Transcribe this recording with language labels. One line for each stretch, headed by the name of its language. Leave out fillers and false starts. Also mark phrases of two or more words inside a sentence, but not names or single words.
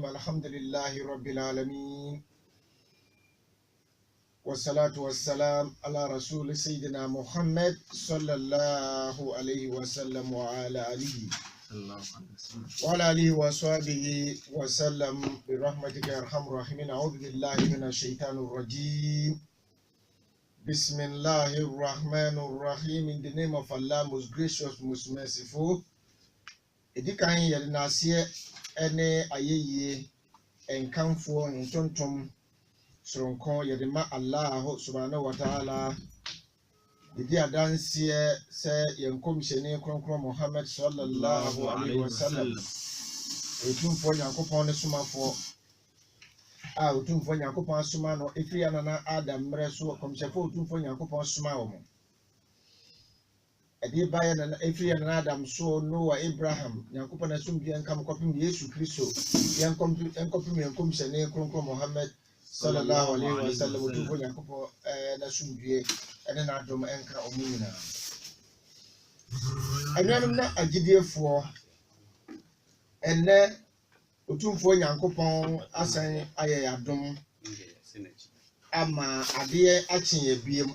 Arabic: الحمد لله رب العالمين والصلاة والسلام على رسول سيدنا محمد صلى الله عليه وسلم وعلى آله وصحبه وسلم برحمتك يا أرحم الراحمين. أعوذ بالله من الشيطان الرجيم. بسم الله الرحمن الرحيم.
English: In the name of Allah, most gracious, most merciful.
Akan: Edikan yɛde n'aseɛ ɛne ayɛyie nkamfoɔ ntontom soronko yɛde ma Allah
Arabic: سبحانه وتعالى.
Akan: Yɛde adanseɛ sɛ yɛn kɔmhyɛni kronkron Muhammad
Arabic: صلى الله عليه وسلم
Akan: otumfoɔ Nyankopɔn ne somafoɔ a otumfoɔ Nyankopɔn asoma no efiri anana Adam mmerɛ so kɔmhyɛfoɔ otumfoɔ Nyankopɔn asoma wɔn. Ɛde baeɛ na efiri anana Adam so Noah, Abraham, Nyankopɔn asomdue nkam kɔpem Yesu Kristo yɛn kɔmhyɛni kronkron Muhammad
Arabic: صلى الله عليه وسلم
Akan: otumfoɔ Nyankopɔn n'asomdue ɛne n'adom ɛnka ɔmo nyinaa. Ɛnuanom na agyidiefoɔ ɛnɛ otumfoɔ Nyankopɔn asan ayɛ adom ama adeɛ akye yɛ biem.